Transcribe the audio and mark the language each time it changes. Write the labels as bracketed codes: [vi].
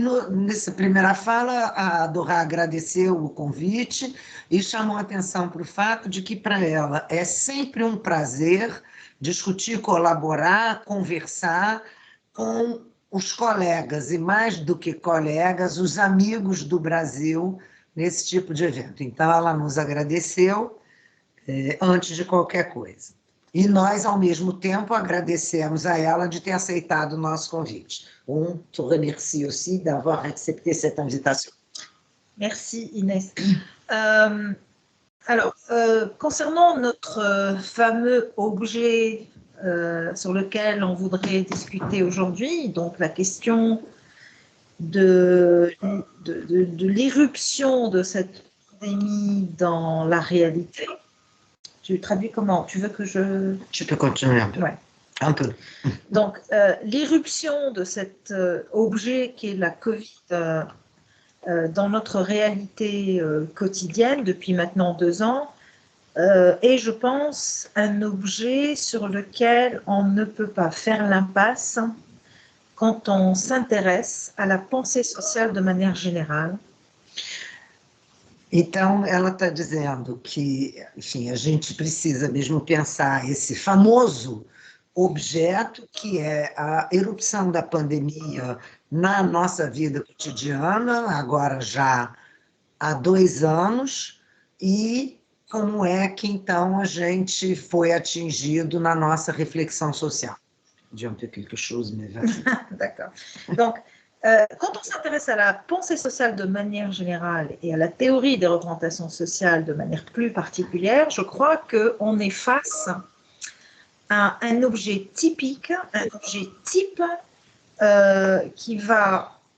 [pt] Nessa primeira fala, a Dorá agradeceu o convite e chamou a atenção para o fato de que, para ela, é sempre um prazer discutir, colaborar, conversar com os colegas, e mais do que colegas, os amigos do Brasil nesse tipo de evento. Então, ela nos agradeceu antes de qualquer coisa. E nós, ao mesmo tempo, agradecemos a ela de ter aceitado o nosso convite. [fr] On te remercie aussi d'avoir accepté cette invitation. Merci Inès. Alors, concernant notre fameux objet sur lequel on voudrait discuter aujourd'hui, donc la question de l'irruption de cette pandémie dans la réalité. Tu traduis comment? Tu veux que je... Tu peux continuer un peu. Ouais. Un peu. Donc, l'irruption de cet objet qui est la Covid dans notre réalité quotidienne depuis maintenant 2 ans est, je pense, un objet sur lequel on ne peut pas faire l'impasse quand on s'intéresse à la pensée sociale de manière générale. [pt] Então, ela está dizendo que, enfim, a gente precisa mesmo pensar esse famoso objeto que é a erupção da pandemia na nossa vida cotidiana, agora já há 2 anos, e como é que, então, a gente foi atingido na nossa reflexão social. [fr] Dis un peu quelque chose, mais vas-y. D'accord. Donc, quand on s'intéresse à la pensée sociale de manière générale et à la théorie des représentations sociales de manière plus particulière, je crois qu'on est face à un objet typique, un objet type qui va